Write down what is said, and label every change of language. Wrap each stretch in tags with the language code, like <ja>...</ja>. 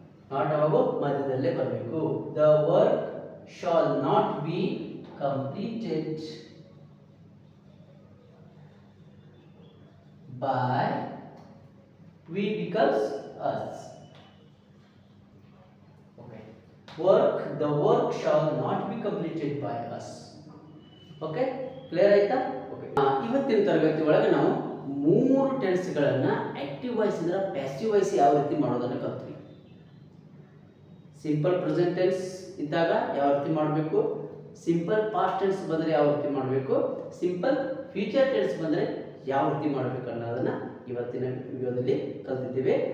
<kn>Not ಅವಾಗ ಮಧ್ಯದಲ್ಲೇ ಬರಬೇಕು.</kn> <en>The work shall not be completed by. We becomes us. Okay. Work. The work shall not be completed by us. Okay. Clear ಆಯ್ತಾ? Okay.</en> <kn>ಇವತ್ತಿನ ತರಗತಿ ಒಳಗೆ ನಾವು ಮೂರು ಟೆನ್ಸ್ಗಳನ್ನ ಆಕ್ಟಿವ್ ವಾಯ್ಸ್ ಇಂದ ಪ್ಯಾಸಿವ್ ವಾಯ್ಸ್ ಯಾವ ರೀತಿ ಮಾಡೋದನ್ನ ಕಲ್ತ್ವಿ. ಸಿಂಪಲ್ ಪ್ರೆಸೆಂಟ್ ಟೆನ್ಸ್ ಇದ್ದಾಗ ಯಾವ ರೀತಿ ಮಾಡಬೇಕು, ಸಿಂಪಲ್ ಪಾಸ್ಟ್ ಟೆನ್ಸ್ ಬಂದರೆ ಯಾವ ರೀತಿ ಮಾಡಬೇಕು, ಸಿಂಪಲ್ ಫ್ಯೂಚರ್ ಟೆನ್ಸ್ ಬಂದರೆ ಯಾವ ರೀತಿ ಮಾಡಬೇಕು ಅನ್ನೋದನ್ನ ಇವತ್ತಿನ ವಿಡಿಯೋದಲ್ಲಿ ಕಲಿತಿದ್ದೇವೆ.</kn>